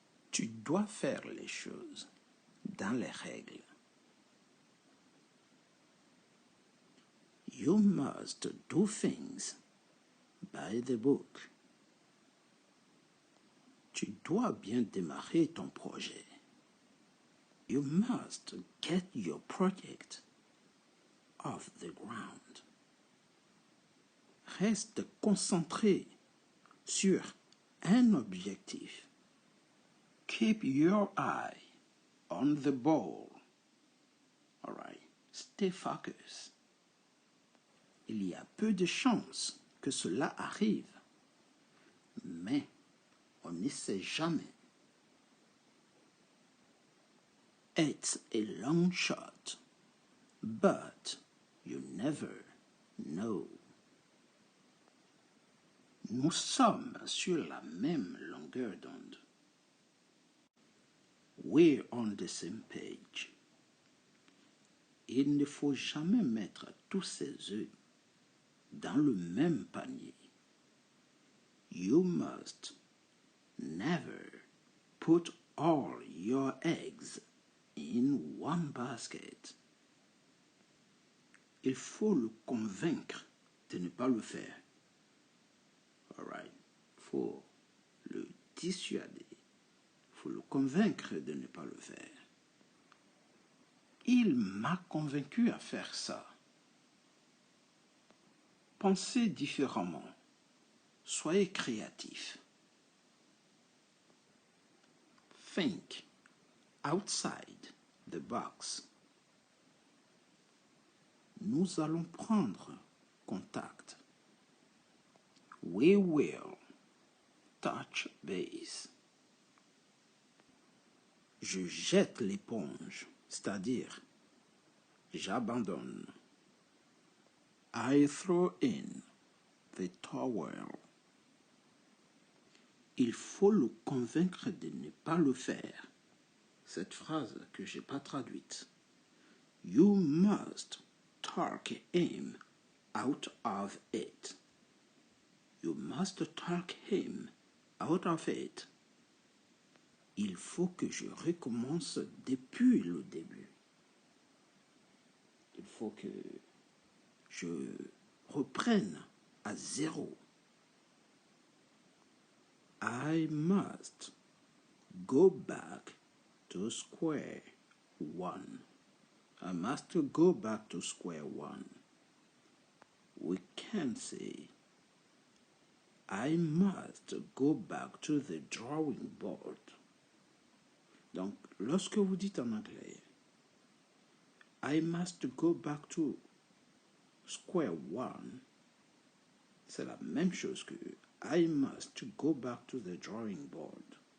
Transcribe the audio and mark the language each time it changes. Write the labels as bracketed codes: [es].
[fr] Tu dois faire les choses dans les règles. [en] You must do things by the book. [fr] Tu dois bien démarrer ton projet. [en] You must get your project off the ground. [fr] Reste concentré sur un objectif. [en] Keep your eye on the ball. All right. Stay focused. [fr] Il y a peu de chances que cela arrive, mais on ne sait jamais. [en] It's a long shot, but you never know. [fr] Nous sommes sur la même longueur d'onde. [en] We're on the same page. [fr] Il ne faut jamais mettre tous ses œufs dans le même panier. [en] You must never put all your eggs in one basket. [fr] Il faut le convaincre de ne pas le faire. [en] All right. [fr] Il faut le dissuader. Il faut le convaincre de ne pas le faire. Il m'a convaincu à faire ça. Pensez différemment. Soyez créatif. [en] Think outside the box. [fr] Nous allons prendre contact. [en] We will touch base. [fr] Je jette l'éponge, c'est-à-dire j'abandonne. [en] I throw in the towel. [fr] Il faut le convaincre de ne pas le faire. Cette phrase que je n'ai pas traduite. [en] You must talk him out of it. You must talk him out of it. [fr] Il faut que je recommence depuis le début. Il faut que je reprenne à zéro. [en] I must go back to square one. I must go back to square one. We can say, I must go back to the drawing board. [fr] Donc, lorsque vous dites en anglais, [en] I must go back to square one, [fr] c'est la même chose que [en] I must go back to the drawing board.